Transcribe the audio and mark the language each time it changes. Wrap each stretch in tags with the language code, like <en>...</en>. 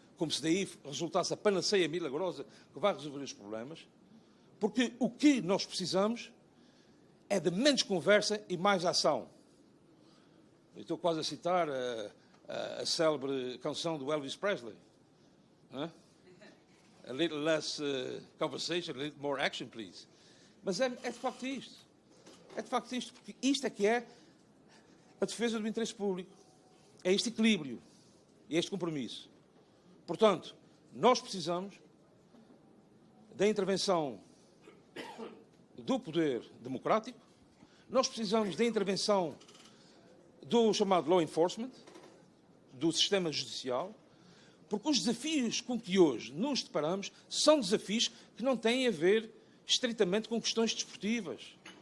<pt>Como se daí resultasse a panaceia milagrosa que vai resolver os problemas, porque o que nós precisamos é de menos conversa e mais ação. Eu estou quase a citar a célebre canção do Elvis Presley. Não é?</pt> <en>A little less conversation, a little more action, please.</en> <pt>Mas é de facto isto. É de facto isto, porque isto é que é a defesa do interesse público. É este equilíbrio e este compromisso. Portanto, nós precisamos da intervenção do poder democrático, nós precisamos da intervenção do chamado law enforcement, do sistema judicial, porque os desafios com que hoje nos deparamos são desafios que não têm a ver estritamente com questões desportivas.</pt>